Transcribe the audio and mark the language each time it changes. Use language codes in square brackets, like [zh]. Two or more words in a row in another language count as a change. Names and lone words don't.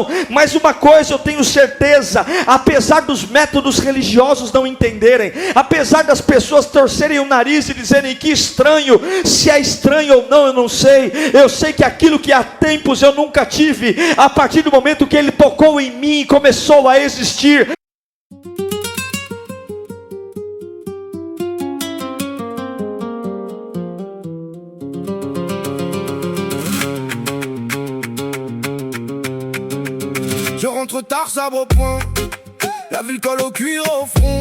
[pt] Mas uma coisa eu tenho certeza: apesar dos métodos religiosos não entenderem, apesar das pessoas torcerem o nariz e dizerem que estranho, se é estranho ou não eu não sei. Eu sei que aquilo que há tempos eu nunca tive, a partir do momento que ele tocou em mim, começou a existir. [fr] Je rentre tard, sabre au point, la ville colle au cuir au front.